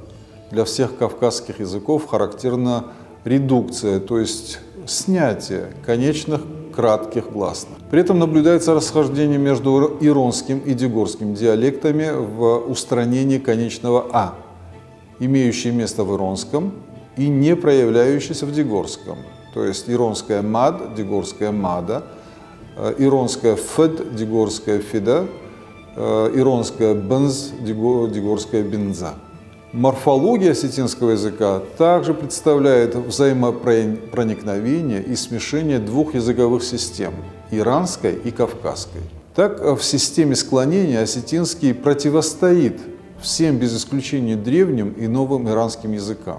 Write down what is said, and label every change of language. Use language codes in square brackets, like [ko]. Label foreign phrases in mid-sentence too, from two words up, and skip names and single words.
[ru] Для всех кавказских языков характерна редукция, то есть снятие конечных кратких гласных. При этом наблюдается расхождение между иронским и дегорским диалектами в устранении конечного «а», имеющее место в иронском и не проявляющееся в дегорском. То есть иронское «мад», дегорское «мада», иронское «фед», дегорское «фида», иронское «бенз», дегорское «бенза». Морфология осетинского языка также представляет взаимопроникновение и смешение двух языковых систем – иранской и кавказской. Так, в системе склонения осетинский противостоит всем без исключения древним и новым иранским языкам.